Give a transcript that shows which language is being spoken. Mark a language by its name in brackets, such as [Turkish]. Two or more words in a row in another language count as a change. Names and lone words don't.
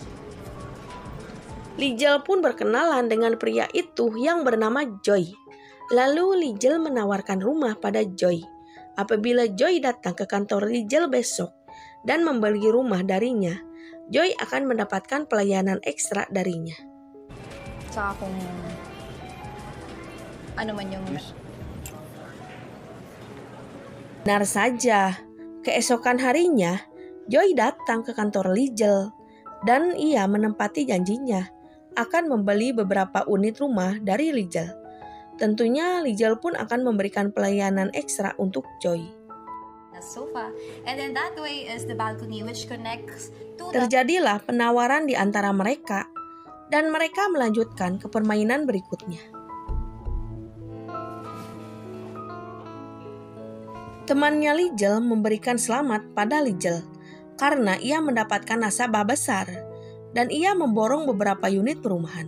[Indonesian] Lijel pun berkenalan dengan pria itu yang bernama Joy. Lalu Lijel menawarkan rumah pada Joy. Apabila Joy datang ke kantor Lijel besok dan membeli rumah darinya, Joy akan mendapatkan pelayanan ekstra darinya. [Filipino] Tsaka kung ano man yung... [Indonesian] Benar saja, keesokan harinya, Joy datang ke kantor Lijel dan ia menempati janjinya akan membeli beberapa unit rumah dari Lijel. Tentunya Lijel pun akan memberikan pelayanan ekstra untuk Joy. [English] Sofa, and then that way is the balcony which connects to the... [Indonesian] Terjadilah penawaran di antara mereka dan mereka melanjutkan ke permainan berikutnya. Temannya Lijel memberikan selamat pada Lijel karena ia mendapatkan nasabah besar dan ia memborong beberapa unit perumahan.